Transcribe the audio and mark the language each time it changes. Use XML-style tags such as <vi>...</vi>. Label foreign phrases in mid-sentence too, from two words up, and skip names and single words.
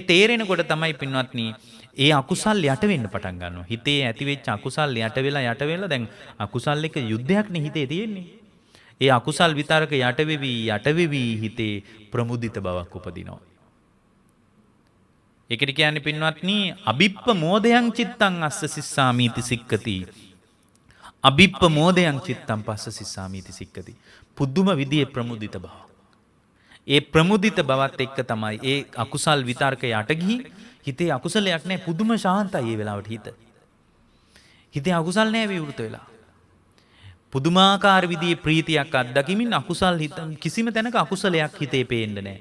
<si>ඒ තේරෙනකොට තමයි පින්වත්නි ඒ අකුසල් යට වෙන්න පටන් ගන්නවා. හිතේ ඇති වෙච්ච අකුසල් යට වෙලා දැන් අකුසල් එක්ක යුද්ධයක් නේ හිතේ තියෙන්නේ. ඒ අකුසල් විතරක යට වෙවි හිතේ ප්‍රමුදිත බවක් උපදිනවා. ඒකට කියන්නේ පින්වත්නි</si> <pi>අබිප්ප මෝදයන් චිත්තං අස්ස සිස්සාමීති සික්කති. අබිප්ප මෝදයන් චිත්තං පස්ස සිස්සාමීති සික්කති.</pi> <si>පුදුම විදියේ ප්‍රමුදිත බව. ඒ ප්‍රමුදිත බවත් එක්ක තමයි ඒ අකුසල් විතරක යට ගිහි හිතේ අකුසලයක් නැහැ පුදුම ශාන්තයි ඒ වෙලාවට හිත. හිතේ අකුසල් නැහැ විවෘත වෙලා. පුදුමාකාර විදිහේ ප්‍රීතියක් අත්දකිමින් අකුසල් හිත කිසිම තැනක අකුසලයක් හිතේ පේන්නේ නැහැ.</si>